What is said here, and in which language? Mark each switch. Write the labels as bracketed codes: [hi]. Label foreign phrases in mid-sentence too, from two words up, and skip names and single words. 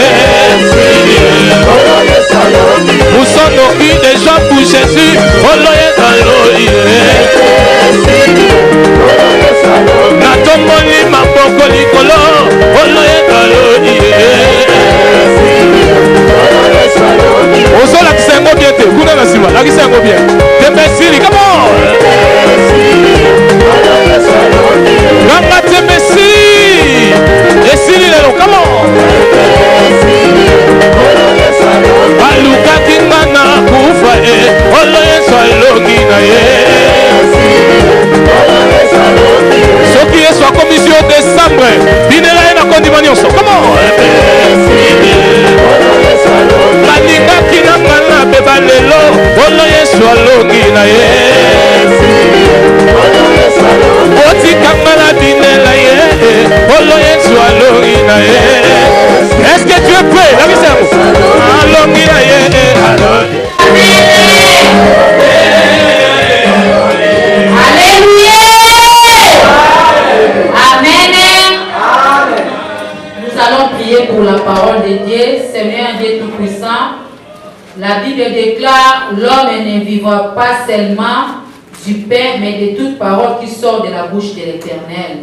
[fr] Nous sommes déjà pour Jésus, [ln] yolo Yesu alongi. [fr] Natomoni maboko likolo, [ln] yolo Yesu alongi. Ozo lakisa yango bien te, kuna na sima, lakisa yango bien. Tembesili, [en] come on! [ln] Nanga tembesili! Esili lelo, [en] come on! [ln] Balukaki ngana kufa yolo Yesu alongi na ye. Soki Yesu akomisi yo décembre, dinela ye na kondima nyonso, [en] come on! [ln] Balingaki na ngana beba lelo, yolo Yesu alongi na ye. Otikanga na dinela ye, yolo Yesu alongi na ye. [fr] Est-ce que tu es prêt? [ln] Alongi na ye, alongi. [fr] Alléluia. Amen. Nous allons prier pour la parole de Dieu. Seigneur Dieu Tout-Puissant, la Bible déclare: l'homme ne vivra pas seulement du pain, mais de toute parole qui sort de la bouche de l'Éternel.